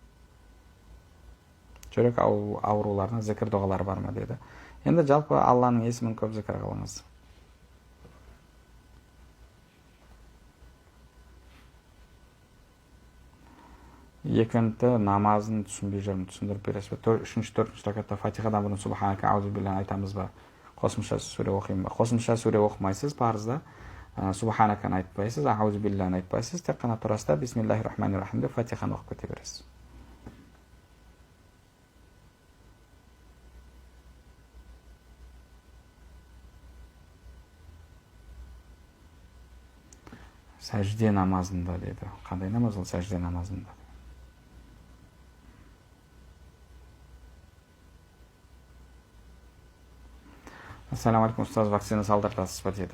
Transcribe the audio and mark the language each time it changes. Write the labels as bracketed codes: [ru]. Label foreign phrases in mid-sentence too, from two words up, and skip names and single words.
[kk] Жүрек ауруларына зікір дұғалар бар ма деді. Енді жалпы Алланың есімін көп зікір қылыңыз. Екінші намазын түсінбей жүрмін, түсіндіріп бересіз бе? Үшінші, төртінші ракатта Фатихадан бұрын Субханака [ar] أعوذ بالله [kk] айтамыз ба? Қосымша сүре оқимын ба? Қосымша сүре оқымайсыз, парызда Субханаканы айтпайсыз, [ar] أعوذ بالله [kk] айтпайсыз, тек қана тұрасыз да [ar] بسم الله الرحمن الرحيم [kk] деп Фатиханы оқып кете бересіз. Сәжде намазында деді. Қандай намаз ол сәжде намазында? [ar] السلام عليكم, [kk] ұстаз, вакцина салдыртасыз ба деді.